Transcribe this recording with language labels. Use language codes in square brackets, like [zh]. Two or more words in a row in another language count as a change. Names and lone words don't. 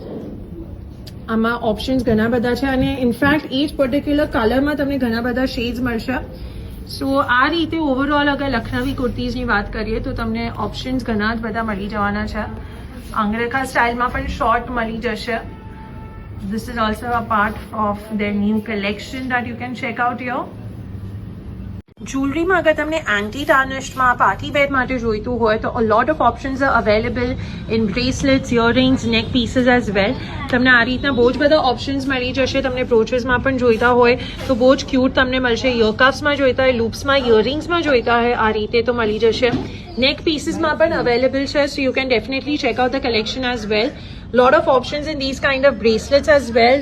[gu] આમાં ઓપ્શન્સ ઘણા બધા છે અને ઇનફેક્ટ એ જ [en] particular color [gu] તમને ઘણા બધા શેડ્સ મળશે. સો આ રીતે ઓવરઓલ અગર લખનવી કુર્તીઝની વાત કરીએ તો તમને ઓપ્શન્સ ઘણા જ બધા મળી જવાના છે. અંગરખા સ્ટાઇલમાં પણ શોર્ટ મળી જશે. [en] This is also a part of their new collection that you can check out here. [gu] જ્વેલરીમાં અગર તમને [en] anti tarnished party wear [gu] માટે જોઈતું હોય તો [en] a lot of options are available in bracelets, earrings, neck pieces as well. [gu] તમને આ રીતના બહુ જ બધા ઓપ્શન્સ મળી જશે. તમને બ્રોચેસમાં પણ જોઈતા હોય તો બહુ જ ક્યુટ તમને મળશે. ઇયરકફ્સમાં જોઈતા હોય, લૂપ્સમાં, ઇયરિંગ્સમાં જોઈતા હોય આ રીતે તો મળી જશે. [en] neck pieces [gu] પણ અવેલેબલ છે. [en] So you can definitely check out the collection as well. Lot of options in these kind of bracelets as well.